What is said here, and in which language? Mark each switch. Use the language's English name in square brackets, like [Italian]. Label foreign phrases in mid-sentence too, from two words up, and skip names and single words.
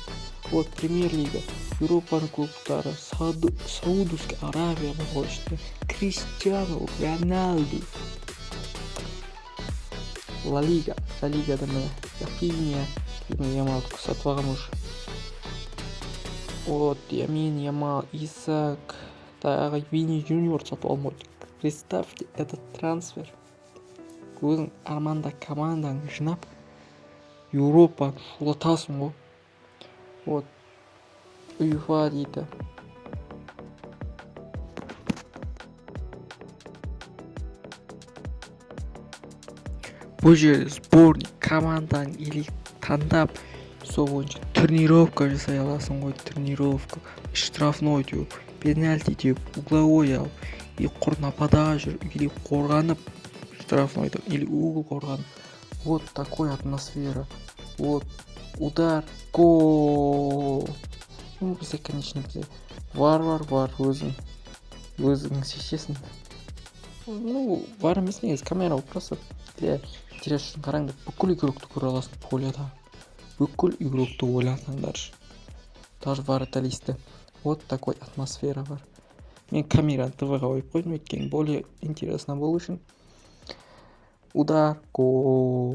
[Kazakh] Премьер-лига, Еуропаның клубтары, Саудовская Аравия бар ішінде, Криштиану Роналду. Ла Лигада міне Япиния, Ямалды сатып алған уже. Ямин, Ямал, Исак, тағы Вини Junior сатып алмайды. [Russian] Представьте, этот трансфер. [Kazakh] Өзің арманда командаңды жинап, Еуропаны шулатасың ғой. УЕФА дейді. Бұл жерде сборник командаң или таңдап, сол бойынша тренировка жасай аласың ғой. Тренировка, штрафной теуіп, пенальти теуіп, угловой алып, и құр нападағаа жүр, или қорғанып штрафнойды, или угол қорғанып. [Russian] Такой атмосфера. Удар, гол. [Kazakh] Бізде, конечно, бар, өзің шешесің. Бар емес негіз, камера [Russian] просто для интерес [Kazakh] үшін қараңдар. Бүкіл игрокты көре аласың поляда. Бүкіл игрокты ойлансаңдар. Даже вратаристі. [Russian] Такой атмосфера [Kazakh] бар. Мен камераны ТВ-ға қойып қойдым, өйткені [Russian] более интересно [Kazakh] болу үшін. [Russian] Удар, гол.